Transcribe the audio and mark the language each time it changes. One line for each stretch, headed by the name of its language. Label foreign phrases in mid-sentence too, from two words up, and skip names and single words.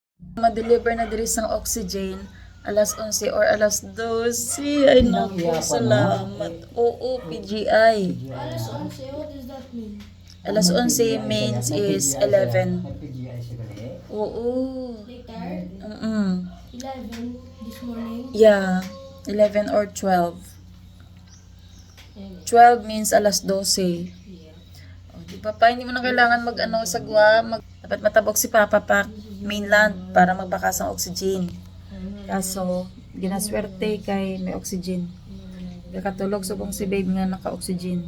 Hiligaynon: Ma-deliver na diri sang oxygen alas 11 or alas 12. Ay naku, salamat. Oo, PGI. Alas 11,
English: what does that mean? Alas 11 means is 11.
Hiligaynon: PGI siya gali. Oo.
English: Later, 11 this morning. Yeah, 11 or 12. 12 means alas 12.
Filipino: O, di ba pa, hindi mo na kailangan mag-ano sa Guam.
Hiligaynon: Dapat matabok si Papa pa mainland para magbakas ang oxygen. Kaso, ginaswerte kay may oxygen. Nakatulog subong si babe nga naka-oxygen.